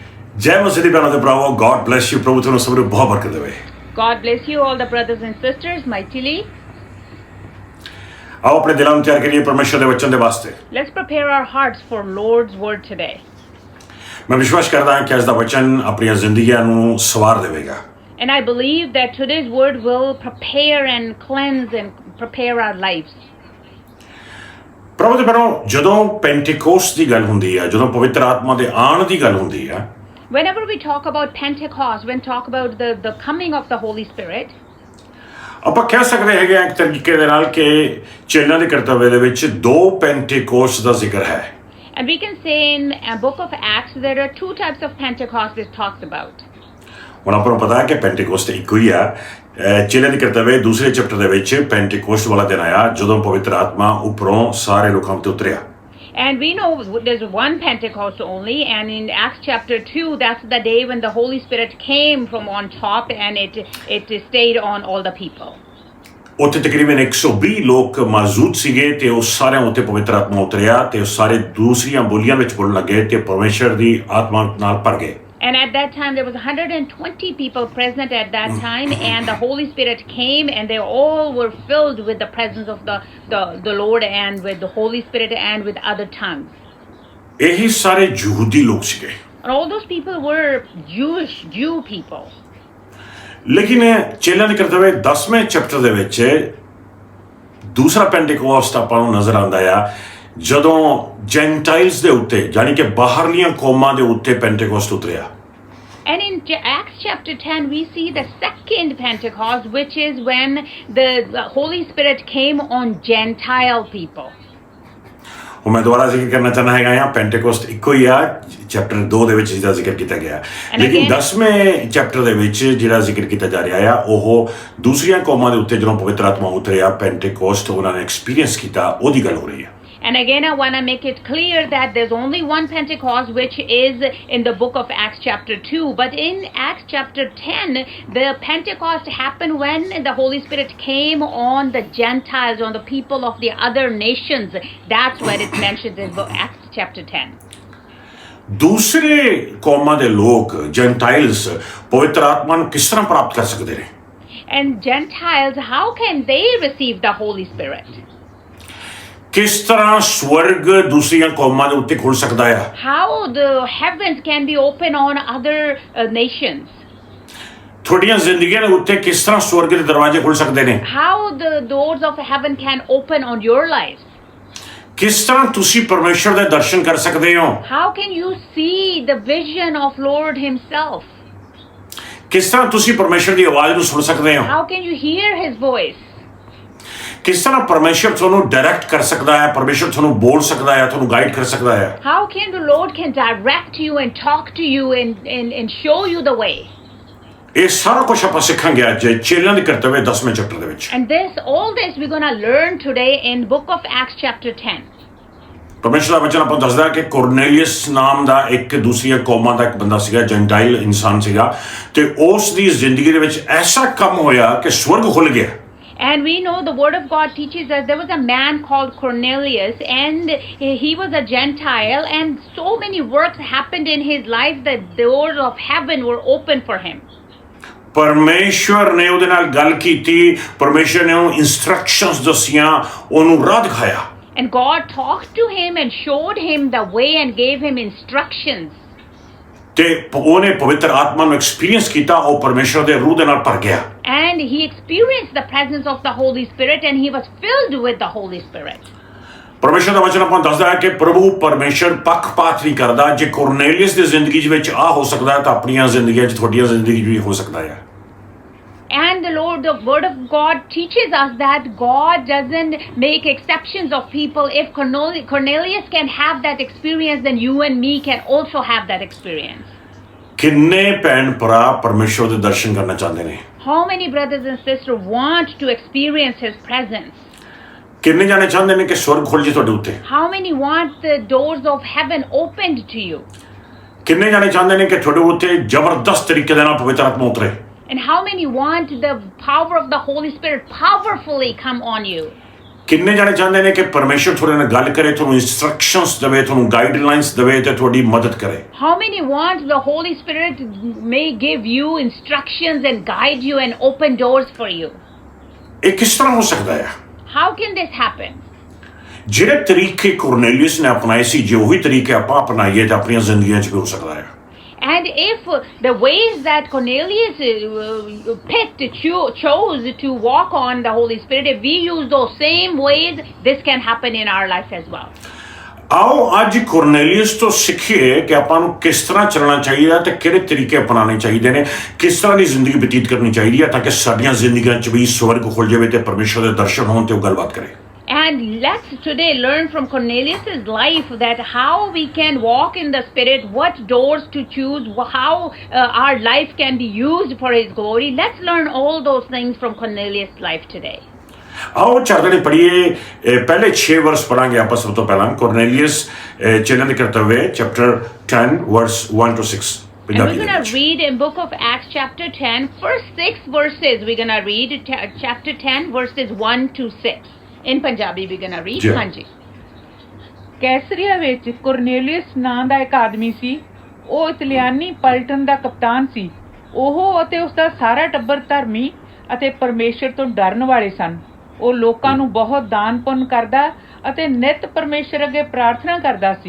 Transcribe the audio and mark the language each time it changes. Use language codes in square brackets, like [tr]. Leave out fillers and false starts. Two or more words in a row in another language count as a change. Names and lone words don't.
[pa] ਜੈ ਮਸੀਹ ਦੀ ਭੈਣੋ ਤੇ ਭਰਾਵੋ, [en] God bless you. [pa] ਪ੍ਰਭੂ ਤੁਹਾਨੂੰ ਸਭ ਨੂੰ ਬਹੁਤ ਬਰਕਤ ਦੇਵੇ। [en] God bless you all the brothers and sisters mightily. [pa] ਆਓ ਆਪਣੇ ਦਿਲਾਂ ਨੂੰ ਤਿਆਰ ਕਰੀਏ ਪਰਮੇਸ਼ਰ ਦੇ ਵਚਨ ਦੇ ਵਾਸਤੇ। [en] Let's prepare our hearts for Lord's word today. [pa] ਮੈਂ ਵਿਸ਼ਵਾਸ ਕਰਦਾ ਹਾਂ ਕਿ ਅੱਜ ਦਾ ਵਚਨ ਆਪਣੀਆਂ ਜ਼ਿੰਦਗੀਆਂ ਨੂੰ ਸਵਾਰ ਦੇਵੇਗਾ। [en] And I believe that today's word will prepare and cleanse and prepare our lives. [pa] ਪ੍ਰਭੂ ਦੇ ਭੈਣੋ, ਜਦੋਂ ਪੈਂਟੀਕੋਸਟ ਦੀ ਗੱਲ ਹੁੰਦੀ ਹੈ, ਜਦੋਂ ਪਵਿੱਤਰ ਆਤਮਾ ਦੇ ਆਉਣ ਦੀ ਗੱਲ ਹੁੰਦੀ ਹੈ, [en] Whenever we talk about Pentecost, when talk about the coming of the Holy Spirit, [pa] ਆਪਾਂ ਕਹਿ ਸਕਦੇ ਹੈਗੇ ਆ ਇੱਕ ਤਰੀਕੇ ਦੇ ਨਾਲ ਕਿ ਚੇਲਿਆਂ ਦੇ ਕਰਤੱਵ ਦੇ ਵਿੱਚ ਦੋ ਪੈਂਟੀਕੋਸਟ ਦਾ ਜ਼ਿਕਰ ਹੈ। [en] and we can say in a book of Acts there are two types of Pentecost it talks about. [pa] ਹੁਣ ਆਪਾਂ ਨੂੰ ਪਤਾ ਹੈ ਕਿ ਪੈਂਟੀਕੋਸਟ ਇੱਕੋ ਹੀ ਆ। ਚੇਲਿਆਂ ਦੇ ਕਰਤੱਵ ਦੂਸਰੇ ਚੈਪਟਰ ਦੇ ਵਿੱਚ ਪੈਂਟੀਕੋਸਟ ਵਾਲਾ ਦਿਨ ਆਇਆ ਜਦੋਂ ਪਵਿੱਤਰ ਆਤਮਾ ਉੱਪਰੋਂ ਸਾਰੇ ਲੋਕਾਂ ਉੱਤੇ ਉਤਰਿਆ। [en] And we know there's one Pentecost only, and in Acts chapter 2, that's the day when the Holy Spirit came from on top and it stayed on all the people. [pa] ਉੱਥੇ ਤਕਰੀਬਨ 120 ਲੋਕ ਮੌਜੂਦ ਸੀਗੇ ਤੇ ਉਹ ਸਾਰਿਆਂ ਉੱਤੇ ਪਵਿੱਤਰ ਆਤਮਾ ਉਤਰਿਆ ਤੇ ਉਹ ਸਾਰੇ ਦੂਸਰੀਆਂ ਬੋਲੀਆਂ ਵਿੱਚ ਬੋਲਣ ਲੱਗੇ ਤੇ ਪਰਮੇਸ਼ਰ ਦੀ ਆਤਮਾ ਨਾਲ ਭਰ ਗਏ। [en] And at that time there was 120 people present at that time, and the Holy Spirit came and they all were filled with the presence of the Lord and with the Holy Spirit and with other tongues. [pa] ਇਹੀ ਸਾਰੇ ਯਹੂਦੀ ਲੋਕ ਸੀਗੇ। [en] And all those people were Jew people. [pa] ਲੇਕਿਨ ਚੇਲਿਆਂ ਦੇ ਕਰਤੱਵ 10ਵੇਂ ਚੈਪਟਰ ਦੇ ਵਿੱਚ ਦੂਸਰਾ ਪੈਂਟੀਕੋਸਟ ਆਪਾਂ ਨੂੰ ਨਜ਼ਰ ਆਉਂਦਾ ਆ ਜਦੋਂ ਜੈਂਟਾਈਲਸ ਦੇ ਉੱਤੇ ਯਾਨੀ ਕਿ ਬਾਹਰਲੀਆਂ ਕੌਮਾਂ ਦੇ ਉੱਤੇ ਪੈਂਟੀਕੋਸਟ ਉਤਰਿਆ। [en] And in Acts chapter 10 we see the second Pentecost, which is when the Holy Spirit came on Gentile people. [pa] ਉਹ ਮੈਂ ਦੁਬਾਰਾ ਜ਼ਿਕਰ ਕਰਨਾ ਚਾਹੁੰਦਾ ਹੈਗਾ ਆ ਪੈਂਟੀਕੋਸਟ ਇੱਕੋ ਹੀ ਆ ਚੈਪਟਰ 2 ਦੇ ਵਿੱਚ ਜਿਹਦਾ ਜ਼ਿਕਰ ਕੀਤਾ ਗਿਆ, ਲੇਕਿਨ 10ਵੇਂ ਚੈਪਟਰ ਦੇ ਵਿੱਚ ਜਿਹੜਾ ਜ਼ਿਕਰ ਕੀਤਾ ਜਾ ਰਿਹਾ ਆ ਉਹ ਦੂਸਰੀਆਂ ਕੌਮਾਂ ਦੇ ਉੱਤੇ ਜਦੋਂ ਪਵਿੱਤਰ ਆਤਮਾ ਉਤਰਿਆ ਪੈਂਟੀਕੋਸਟ ਉਹਨਾਂ ਨੇ ਐਕਸਪੀਰੀਅੰਸ ਕੀਤਾ, ਉਹਦੀ ਗੱਲ ਹੋ ਰਹੀ ਹੈ। [en] And again, I want to make it clear that there's only one Pentecost, which is in the book of Acts chapter 2. But in Acts chapter 10, the Pentecost happened when the Holy Spirit came on the Gentiles, on the people of the other nations. That's where it's mentioned in Acts chapter 10. [pa] ਦੂਸਰੇ ਕੌਮਾਂ ਦੇ ਲੋਕ ਜੈਂਟਾਈਲਸ ਪਵਿੱਤਰ ਆਤਮਾ ਨੂੰ ਕਿਸ ਤਰ੍ਹਾਂ ਪ੍ਰਾਪਤ ਕਰ ਸਕਦੇ ਨੇ? [en] And Gentiles, how can they receive the Holy Spirit? [pa] ਕਿਸ ਤਰ੍ਹਾਂ ਸਵਰਗ ਦੂਸਰੀਆਂ ਕੌਮਾਂ ਦੇ ਉੱਤੇ ਖੁੱਲ ਸਕਦਾ ਹੈ? [en] How the heavens can be open on other nations? [pa] ਤੁਹਾਡੀਆਂ ਜ਼ਿੰਦਗੀਆਂ ਦੇ ਉੱਤੇ ਕਿਸ ਤਰ੍ਹਾਂ ਸਵਰਗ ਦੇ ਦਰਵਾਜ਼ੇ ਖੁੱਲ ਸਕਦੇ ਨੇ? [en] How the doors of heaven can open on your lives? [pa] ਕਿਸ ਤਰ੍ਹਾਂ ਤੁਸੀਂ ਪਰਮੇਸ਼ਰ ਦੇ ਦਰਸ਼ਨ ਕਰ ਸਕਦੇ ਹੋ? [en] How can you see the vision of Lord himself? [pa] ਕਿਸ ਤਰ੍ਹਾਂ ਤੁਸੀਂ ਪਰਮੇਸ਼ਰ ਦੀ ਆਵਾਜ਼ ਨੂੰ ਸੁਣ ਸਕਦੇ ਹੋ? [en] How can you hear his voice? [pa] ਕਿਸ ਤਰ੍ਹਾਂ ਪਰਮੇਸ਼ਰ ਤੁਹਾਨੂੰ ਡਾਇਰੈਕਟ ਕਰ ਸਕਦਾ ਹੈ, ਪਰਮੇਸ਼ਰ ਤੁਹਾਨੂੰ ਬੋਲ ਸਕਦਾ ਹੈ, ਤੁਹਾਨੂੰ ਗਾਈਡ ਕਰ ਸਕਦਾ ਹੈ? [en] How can the Lord can direct you and talk to you and show you the way? [pa] ਇਹ ਸਾਰਾ ਕੁਝ ਆਪਾਂ ਸਿੱਖਾਂਗੇ ਅੱਜ ਚੇਲਿਆਂ ਦੇ ਕਰਤੱਵ 10ਵੇਂ ਚੈਪਟਰ ਦੇ ਵਿੱਚ। [en] And all this we're going to learn today in book of Acts chapter 10. [pa] ਪਰਮੇਸ਼ਰ ਦਾ ਵਚਨ ਆਪਾਂ ਦੱਸਦਾ ਕਿ ਕੋਰਨੇਲੀਅਸ ਨਾਮ ਦਾ ਇੱਕ ਦੂਸਰੀਆਂ ਕੌਮਾਂ ਦਾ ਇੱਕ ਬੰਦਾ ਸੀਗਾ, ਜੈਂਟਾਈਲ ਇਨਸਾਨ ਸੀਗਾ, ਤੇ ਉਸ ਦੀ ਜ਼ਿੰਦਗੀ ਦੇ ਵਿੱਚ ਐਸਾ ਕੰਮ ਹੋਇਆ ਕਿ ਸਵਰਗ ਖੁੱਲ ਗਿਆ। [en] And we know the word of God teaches us there was a man called Cornelius, and he was a Gentile, and so many works happened in his life that the doors of heaven were open for him. [pa] ਪਰਮੇਸ਼ਰ ਨੇ ਉਹਦੇ ਨਾਲ ਗੱਲ ਕੀਤੀ, ਪਰਮੇਸ਼ਰ ਨੇ ਉਹਨੂੰ ਇਨਸਟਰਕਸ਼ਨਸ ਦੱਸੀਆਂ, ਉਹਨੂੰ ਰਾਹ ਦਿਖਾਇਆ। [en] And God talked to him and showed him the way and gave him instructions. [pa] ਤੇ ਉਹਨੇ ਪਵਿੱਤਰ ਆਤਮਾ ਨੂੰ ਐਕਸਪੀਰੀਅੰਸ ਕੀਤਾ, ਉਹ ਪਰਮੇਸ਼ਰ ਦੇ ਰੂਹ ਦੇ ਨਾਲ ਭਰ ਗਿਆ। [en] And he experienced the presence of the Holy Spirit, and he was filled with the Holy Spirit. [pa] ਪਰਮੇਸ਼ਰ ਦਾ ਵਚਨ ਆਪਾਂ ਦੱਸਦਾ ਹੈ ਕਿ ਪ੍ਰਭੂ ਪਰਮੇਸ਼ਰ ਪੱਖਪਾਤ ਨਹੀਂ ਕਰਦਾ। ਜੇ ਕੋਰਨੇਲੀਅਸ ਦੀ ਜ਼ਿੰਦਗੀ ਵਿੱਚ ਆ ਹੋ ਸਕਦਾ ਹੈ ਤਾਂ ਆਪਣੀਆਂ ਜ਼ਿੰਦਗੀਆਂ 'ਚ ਤੁਹਾਡੀਆਂ ਜ਼ਿੰਦਗੀ 'ਚ ਵੀ ਹੋ ਸਕਦਾ ਹੈ। [en] And the word of God teaches us that God doesn't make exceptions of people. If Cornelius can have that experience, then you and me can also have that experience. [pa] ਕਿੰਨੇ ਭੈਣ ਭਰਾ ਪਰਮੇਸ਼ਰ ਦੇ ਦਰਸ਼ਨ ਕਰਨਾ ਚਾਹੁੰਦੇ ਨੇ? [en] How many brothers and sisters want to experience his presence? [pa] ਕਿੰਨੇ ਜਾਣੇ ਚਾਹੁੰਦੇ ਨੇ ਕਿ ਸਵਰਗ ਖੁੱਲ ਜੇ ਤੁਹਾਡੇ ਉੱਤੇ? [en] How many want the doors of heaven opened to you? [pa] ਕਿੰਨੇ ਜਾਣੇ ਚਾਹੁੰਦੇ ਨੇ ਕਿ ਤੁਹਾਡੇ ਉੱਤੇ ਜ਼ਬਰਦਸਤ ਤਰੀਕੇ ਦੇ ਨਾਲ ਪਵਿੱਤਰ ਆਤਮਾ ਉਤਰੇ? [en] And how many want the power of the Holy Spirit powerfully come on you? [pa] ਕਿੰਨੇ ਜਾਣੇ ਚਾਹੁੰਦੇ ਨੇ ਕਿ ਪਰਮੇਸ਼ਰ ਤੁਹਾਡੇ ਨਾਲ ਗੱਲ ਕਰੇ, ਤੁਹਾਨੂੰ ਇਨਸਟਰਕਸ਼ਨਸ ਦੇਵੇ, ਤੁਹਾਨੂੰ ਗਾਈਡਲਾਈਨਸ ਦੇਵੇ ਤੇ ਤੁਹਾਡੀ ਮਦਦ ਕਰੇ? [en] How many want the Holy Spirit may give you instructions and guide you and open doors for you? [pa] ਇਹ ਕਿਸ ਤਰ੍ਹਾਂ ਹੋ ਸਕਦਾ ਹੈ? [en] How can this happen? [pa] ਜਿਹੜੇ ਤਰੀਕੇ ਕੁਰਨੇਲੀਅਸ ਨੇ ਅਪਣਾਏ ਸੀ, ਜੇ ਉਹੀ ਤਰੀਕੇ ਆਪਾਂ ਅਪਣਾਈਏ ਤਾਂ ਆਪਣੀਆਂ ਜ਼ਿੰਦਗੀਆਂ 'ਚ ਵੀ ਹੋ ਸਕਦਾ ਹੈ। [en] And if the ways that Cornelius chose to walk on the Holy Spirit, if we use those same ways, this can happen in our life as well. [pa] ਆਓ ਅੱਜ ਕੁਰਨੇਲੀਅਸ ਤੋਂ ਸਿੱਖੀਏ ਕਿ ਆਪਾਂ ਨੂੰ ਕਿਸ ਤਰ੍ਹਾਂ ਚੱਲਣਾ ਚਾਹੀਦਾ ਤੇ ਕਿਹੜੇ ਤਰੀਕੇ ਅਪਣਾਉਣੇ ਚਾਹੀਦੇ ਨੇ, ਕਿਸ ਤਰ੍ਹਾਂ ਦੀ ਜ਼ਿੰਦਗੀ ਬਤੀਤ ਕਰਨੀ ਚਾਹੀਦੀ ਹੈ ਤਾਂ ਕਿ ਸਾਡੀਆਂ ਜ਼ਿੰਦਗੀਆਂ 'ਚ ਵੀ ਸਵਰਗ ਖੁੱਲ ਜਾਵੇ ਤੇ ਪਰਮੇਸ਼ਰ ਦੇ ਦਰਸ਼ਨ ਹੋਣ ਤੇ ਉਹ ਗੱਲਬਾਤ ਕਰੇ। [en] And let's today learn from Cornelius's life that how we can walk in the Spirit, what doors to choose, how our life can be used for His glory. Let's learn all those things from Cornelius' life today. [pa] ਆਓ ਚਾਰਦੇ ਪੜ੍ਹੀਏ, ਪਹਿਲੇ 6 ਵਰਸ ਪੜਾਂਗੇ ਆਪਾਂ ਸਭ ਤੋਂ ਪਹਿਲਾਂ। ਕੁਰਨੇਲੀਅਸ ਚੇਲਿਆਂ ਦੇ ਕਰਤੱਵ ਚੈਪਟਰ 10 ਵਰਸ 1 to 6। [en] And we're going to read in book of Acts chapter 10, first 6 verses. We're going to read chapter 10 verses 1 to 6. In Punjabi we're going to read. [pa] ਹਾਂਜੀ। ਕੈਸਰੀਆ ਵਿੱਚ ਕੁਰਨੇਲੀਅਸ ਨਾਂ ਦਾ ਇੱਕ ਆਦਮੀ ਸੀ। ਉਹ ਇਤਲੀਆਨੀ ਪਲਟਨ ਦਾ ਕਪਤਾਨ ਸੀ। ਉਹ ਅਤੇ ਉਸ ਦਾ ਸਾਰਾ ਟੱਬਰ ਧਰਮੀ ਅਤੇ ਪਰਮੇਸ਼ਰ ਤੋਂ ਡਰਨ ਵਾਲੇ ਸਨ। ਉਹ ਲੋਕਾਂ ਨੂੰ ਬਹੁਤ ਦਾਨ ਪੁੰਨ ਕਰਦਾ ਅਤੇ ਨਿਤ ਪਰਮੇਸ਼ਰ ਅੱਗੇ ਪ੍ਰਾਰਥਨਾ ਕਰਦਾ ਸੀ।